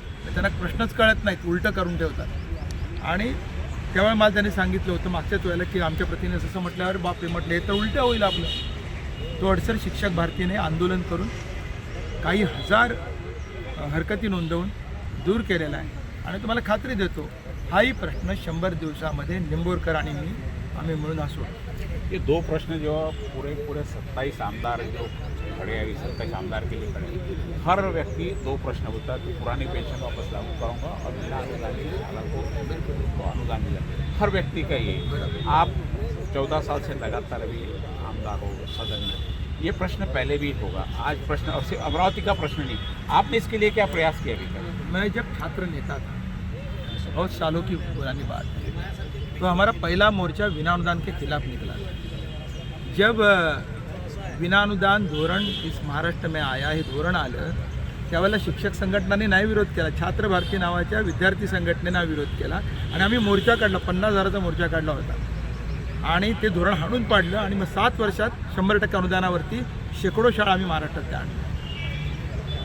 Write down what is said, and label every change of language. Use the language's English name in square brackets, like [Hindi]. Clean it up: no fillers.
[Marathi] त्यांना प्रश्नच कळत नाहीत, उलटं करून ठेवतात. आणि तेव्हा मला त्यांनी सांगितलं होतं मागच्याच वेळेला की आमच्या प्रतिनिधी असं म्हटल्यावर बापरे म्हटलं हे तर उलटं होईल आपलं. तो अडसर शिक्षक भारतीने आंदोलन करून काही हजार हरकती नोंदवून दूर केलेला आहे. आणि तुम्हाला खात्री देतो हाही प्रश्न 100 दिवसामध्ये निंबोरकर आणि मी आम्ही मिळून असू. [Hindi] ये दो प्रश्न जो पूरे 27 आमदार जो खड़े हैं, 27 आमदार के लिए खड़े, हर व्यक्ति दो प्रश्न होता है कि पुरानी पेंशन वापस लागू करूँगा और बिना अनुदान की शाला को अनुदान मिला. हर व्यक्ति का ये, आप 14 साल से लगातार अभी आमदार हो सदन में, ये प्रश्न पहले भी होगा. आज प्रश्न और सिर्फ अमरावती का प्रश्न नहीं, आपने इसके लिए क्या प्रयास किया अभी तक? मैं जब छात्र नेता था, बहुत सालों की पुरानी बात है, तो हमारा पहला मोर्चा बिना अनुदान के खिलाफ निकला. जब बिना अनुदान धोरण इस महाराष्ट्र में आया, [Marathi] हे धोरण आलं त्यावेळेला शिक्षक संघटनाने नाही विरोध केला, छात्र भारती नावाच्या विद्यार्थी संघटनेनं विरोध केला आणि आम्ही मोर्चा काढला, 50,000चा मोर्चा काढला होता. आणि ते धोरण हाणून पाडलं आणि मग 7 वर्षात 100% अनुदानावरती शेकडो शाळा आम्ही महाराष्ट्रात आणल्या.